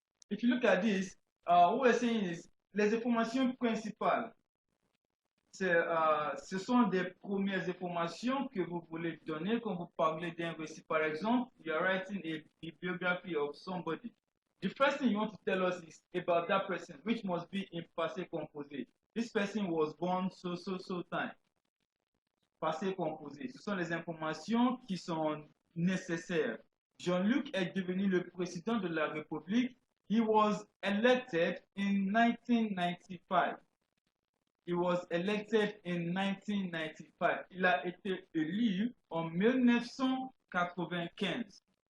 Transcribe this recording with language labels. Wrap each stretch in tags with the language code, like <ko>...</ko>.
<en>If you look at this, what we're saying is</en> <fr>les informations principales. Ce sont des premières informations que vous voulez donner quand vous parlez d'un récit. Par exemple,</fr> <en>you are writing a biography of somebody. The first thing you want to tell us is about that person, which must be in passé composé. This person was born so time.</en> <fr>Passé composé. Ce sont les informations qui sont nécessaires. Jean-Luc est devenu le président de la République.</fr> <en>He was elected in 1995. He was elected in 1995.</en> <fr>Il a été élu en 1995.</fr>